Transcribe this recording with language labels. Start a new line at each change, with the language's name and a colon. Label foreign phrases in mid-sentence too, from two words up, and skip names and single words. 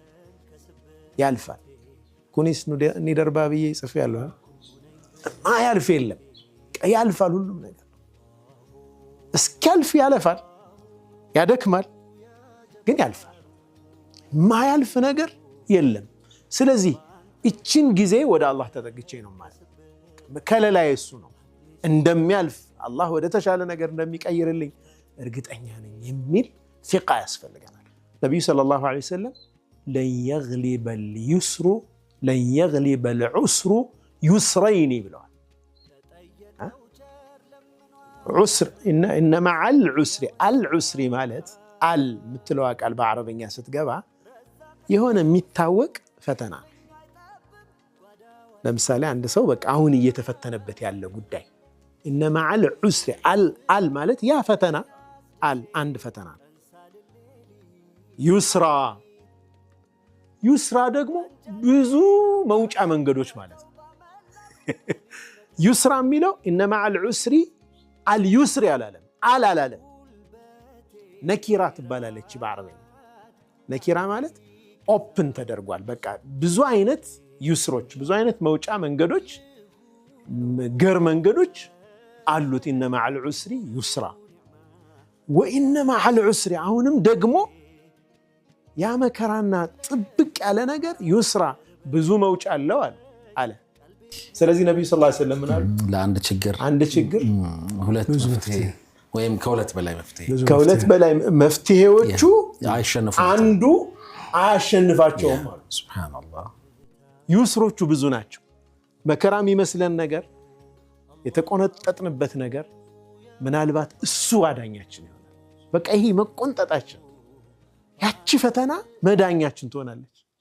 Amharic: ኩኒስ ንደርባብዬ ጽፍ ያለው ማያልፍ የለም ያልፋል ሁሉም ነገር እስኪያልፍ ያለፋል ያደክማል ግን ያልፋል ማያልፍ ነገር የለም ስለዚህ እቺን ጊዜ ወደ አላህ ተጠግቼ ነው ማለት ከለላዬ እሱ ነው እንደሚያልፍ አላህ ወደ ተሻለ ነገር እንደሚቀይርልኝ እርግጠኛ ነኝ የሚል ثقة ያስፈልገናል ነብዩ
Arabic: صلى الله عليه وسلم لن يغلب العسر يسرين
Amharic: ብለዋል
Arabic: عسر إن مع العسر
Amharic: ማለት አል ምትለው ቃል በአረበኛ ስትገባ የሆነ የሚታወቅ ፈተና ለምሳሌ አንድ ሰው በቃ አሁን እየተፈተነበት ያለ ጉዳይ
Arabic: إن مع العسر
Amharic: አል ማለት ያ ፈተና አንድ ፈተና ዩስራ ደግሞ ብዙ መውጫ መንገዶች ማለት ነው ዩስራ የሚለው
Arabic: إن مع العسر اليسر
Amharic: ያላለም አላለም ነኪራ ትባላለች በአረበኛ ነኪራ ማለት ኦፕን ተደርጓል በቃ ብዙ አይነት ዩስሮች ብዙ አይነት መውጫ መንገዶች ገር መንገዶች አሉት
Arabic: إن مع العسر يسرا وإن مع العسر
Amharic: አሁንም ደግሞ ያ መከራና ጥብቅ ያለ ነገር ዩስራ ብዙ መውጫ አለው አለ ስለዚህ ነብዩ
Arabic: صلى الله عليه وسلم
Amharic: ምናሉ ለአንድ ችግር ሁለት መፍትሄ ወይም ከሁለት በላይ መፍትሄዎቹ አንዱ አያሸንፋቸውም ማለት ሱብሃንአላህ ዩስሮቹ ብዙ ናቸው መከራም ይመስለን ነገር የተቆነጠጥንበት ነገር ምናልባት እሱ አዳኛችን ይሆናል በቃ ይሄ መቆንጠጣችን ያቺ ፈተና መዳኛችን ትሆናለች